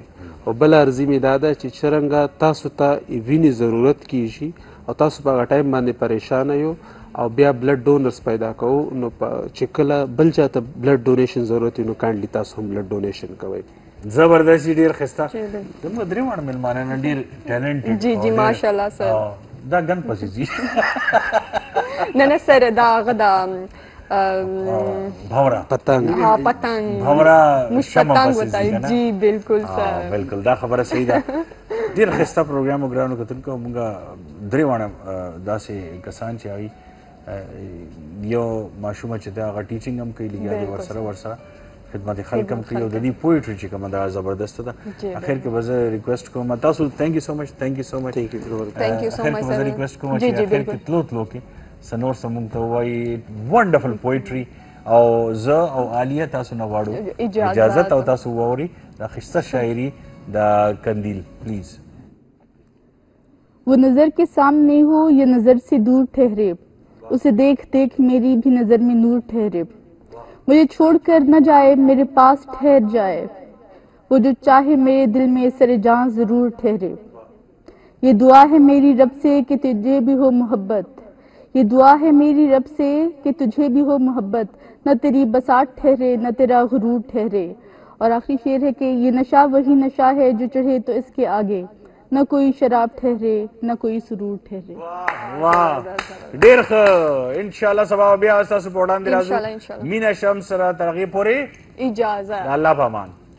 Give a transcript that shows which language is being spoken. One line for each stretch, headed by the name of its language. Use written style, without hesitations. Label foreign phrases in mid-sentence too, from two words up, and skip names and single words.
Pashto: او بل عرضي مې دا ده چې څرنګه تاسو ته وینې ضرورت کیږي او تاسو په هغه ټایم باندې پریشانه یو او بیا
English: blood donors
Pashto: پیدا کوو, نو چې کله بل چاته
English: blood donation
Pashto: ضرورت وي نو کاینډلی تاسو هم
English: blood donation
Pashto: کوئ. زبردستی, ډیر ښایسته. زموږ درې واړه مېلمانه نه ډېر ټیلنټډ. جی جی ماشاءالله سر. دا ګن پسې ځي نه نه سر, دا هغه د بھورا پتنگ. ها پتنگ, بھورا
Urdu: مش پتنگ ہوتا ہے. جی بالکل سر,
Pashto: بالکل دا خبره صحیح ده. ډېر ښایسته پروګرام وګرانو کتونکو. موږ درې واړه داسې کسان چې هغوی یو ماشومه چې ده هغه ټیچینګ هم کوي, لګیا دی ورسره خدمت خلق هم کوي, او د دې پویټري چې کومه ده زبردسته ده. اخر کې به زه ریکویسټ کوم تاسو,
English: thank you so much, thank you so much. thank you so much سر.
Pashto: ریکویسټ کوم چې اخر کې تلو کې سنور سمون ته وایي
English: wonderful poetry,
Pashto: او زه او عالیه تاسو نه غواړو اجازت او تاسو واوري دا ښایسته شاعري د قندیل پلیز.
Urdu: وہ نظر کے سامنے ہو یا نظر سے دور ٹھہرے, اسے دیکھ دیکھ میری بھی نظر میں نور ٹھہرے. مجھے چھوڑ کر نہ جائے, میرے پاس ٹھہر جائے, وہ جو چاہے میرے دل میں سر جاں ضرور ٹھہرے. یہ دعا ہے میری رب سے کہ تجھے بھی ہو محبت, یہ دعا ہے میری رب سے کہ تجھے بھی ہو محبت, نہ تیری بساط ٹھہرے نہ تیرا غرور ٹھہرے. اور آخری شعر ہے کہ یہ نشہ وہی نشہ ہے جو چڑھے تو اس کے آگے, نہ کوئی شراب ٹھہرے نہ کوئی سرور ٹھہرے.
Pashto: واہ ډېر ښه. انشاءالله سبا بیا ستاسو په وړاندې راځو. مینه شم سره تر هغې پورې اجازه. د الله په امان.